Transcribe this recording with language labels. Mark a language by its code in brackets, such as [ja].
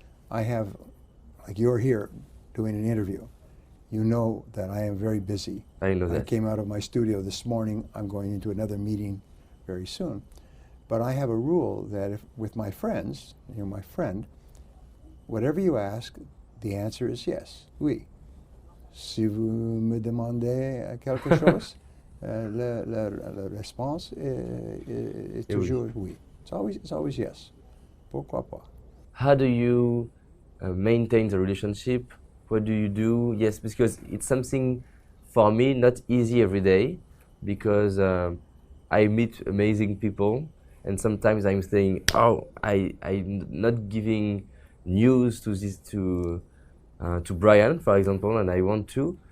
[en] I have, like you're here doing an interview, you know that I am very busy. I know that. I came out of my studio this morning. I'm going into another meeting very soon. But I have a rule that if with my friends, you're my friend, whatever you ask, the answer is yes, oui. [fr] Si vous me demandez quelque chose, la réponse est toujours oui. [en] It's always yes. [fr] Pourquoi pas? [en] How do you maintain the relationship? What do you do? Yes, because it's something for me not easy every day, because I meet amazing people, and sometimes I'm saying, oh, I'm not giving news to Brian, for example, and I want to.